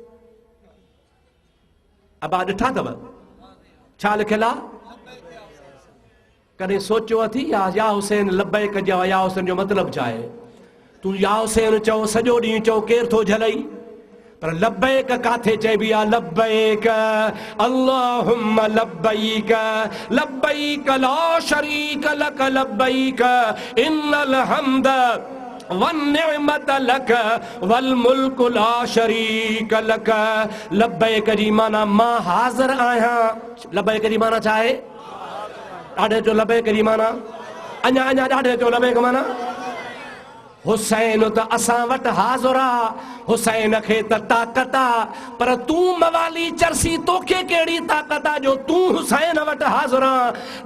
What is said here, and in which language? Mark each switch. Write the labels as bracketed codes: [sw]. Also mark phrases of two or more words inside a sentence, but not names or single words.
[sd] अबा ॾिठा अथव? छा लिखियलु आहे? कॾहिं सोचियो अथई या हुसैन लब्बैक जो या हुसैन जो मतिलबु छा आहे? तूं या हुसैन चओ, सॼो ॾींहुं चओ, केरु थो झलई? पर लब्बैक काथे चइबी आहे? [ar] لبيك اللهم لبيك لبيك لا شريك لك لبيك إن الحمد والنعمة لك والملك لا شريك لك. [sd] लब्बैक जी माना मां हाज़िर आहियां। लब्बैक जी माना छा आहे? ॾाढे जो लब्बैक जी माना अञा अञा ॾाढे जो लब्बैक माना हुसैन त असां वटि हाज़िर आहे। हुसैन खे त ताक़त आहे, पर तूं मवाली चरसी, तोखे कहिड़ी ताक़त आहे जो तूं हुसैन वटि हाज़िर आहे?